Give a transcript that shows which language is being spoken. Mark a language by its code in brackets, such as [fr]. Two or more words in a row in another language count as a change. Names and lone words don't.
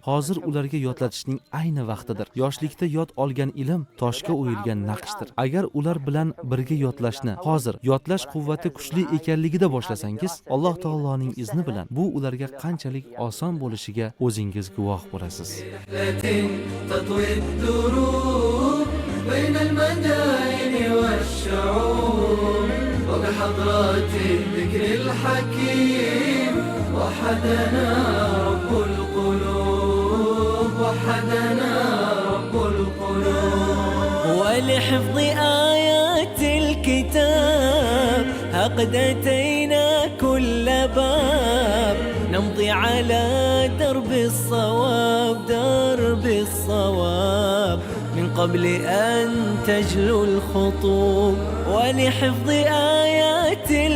[uz] Hozir ularga yodlatishning ayni vaqtidir. Yoshlikda yod olgan ilm toshga o'yilgan naqshdir. Agar ular bilan birga yodlashni hozir yodlash quvvati kuchli ekanligida boshlasangiz, Alloh taoloning izni bilan bu ularga qanchalik oson bo'lishiga o'zingiz guvoh bo'lasiz. [ar] تطوي الدروب بين المدائن والشعوب وبحضرات الذكر الحكيم وحدنا رب القلوب وحدنا رب القلوب ولحفظ آيات الكتاب قد أتينا كل باب نمضي على درب الصواب درب الصواب من قبل أن تجلو الخطوب ولحفظ آيات